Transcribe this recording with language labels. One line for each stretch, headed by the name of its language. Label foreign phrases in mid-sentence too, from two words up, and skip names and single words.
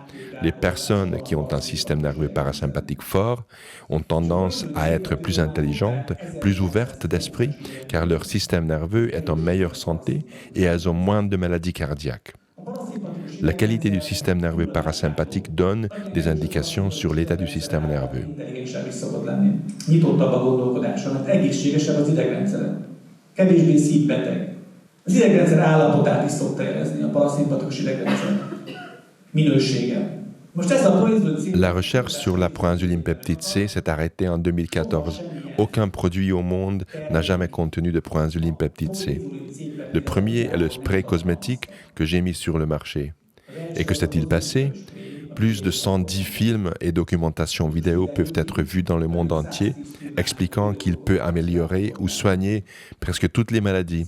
French: Les personnes qui ont un système nerveux parasympathique fort ont tendance à être plus intelligentes, plus ouvertes d'esprit, car leur système nerveux est en meilleure santé et elles ont moins de maladies cardiaques. La qualité du système nerveux parasympathique donne des indications sur l'état du système nerveux.
Hungarian: Az idegrendszer állapotát is szokta érezni, a paraszimpatikus idegrendszer minősége.
French: La recherche sur la proinsuline peptide C s'est arrêtée en 2014. Aucun produit au monde n'a jamais contenu de proinsuline peptide C. Le premier est le spray cosmétique que j'ai mis sur le marché. Et que s'est-il passé? Plus de 110 films et documentations vidéo peuvent être vus dans le monde entier, expliquant qu'il peut améliorer ou soigner presque toutes les maladies.